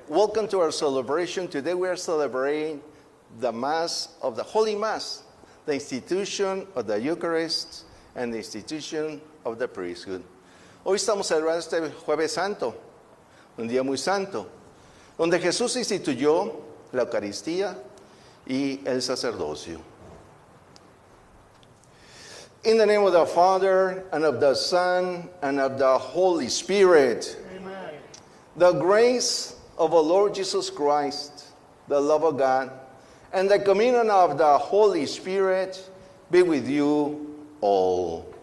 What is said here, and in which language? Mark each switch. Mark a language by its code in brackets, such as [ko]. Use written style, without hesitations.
[en] Welcome to our celebration. Today we are celebrating the Mass of the Holy Mass, the institution of the Eucharist and the institution of the priesthood. [es] Hoy estamos celebrando este Jueves Santo, un día muy santo, donde Jesús instituyó la Eucaristía y el sacerdocio. [en] In the name of the Father, and of the Son, and of the Holy Spirit. Amen. The grace of our Lord Jesus Christ, the love of God, and the communion of the Holy Spirit be with you all.